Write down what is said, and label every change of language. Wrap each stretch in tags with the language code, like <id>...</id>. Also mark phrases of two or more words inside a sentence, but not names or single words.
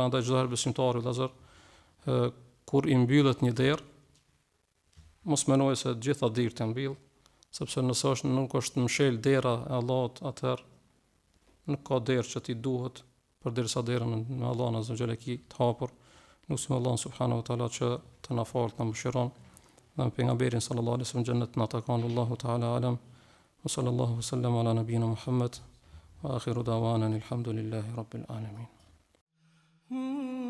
<sq>Ndaj çdo herë besimtari vëllazër, kur i mbyllet një derë, mos menoj se të gjitha derët janë mbyll, sepse nëse nuk është mshel dera e Allahut, atëherë nuk ka derë që ti duhet, përderisa derën me Allahun</sq> <ar>عز وجل</ar> <sq>ki të hapur. Lutim Allahun</sq> <ar>سبحانه وتعالى</ar> <sq>që të na falë, të na mëshiron, dhe pejgamberin</sq> <ar>صلى الله عليه وسلم</ar> <sq>xhennet na takon.</sq> <ar>الله تعالى أعلم. وصلى الله وسلم على نبينا محمد وآخر دعوانا الحمد لله رب العالمين.</ar>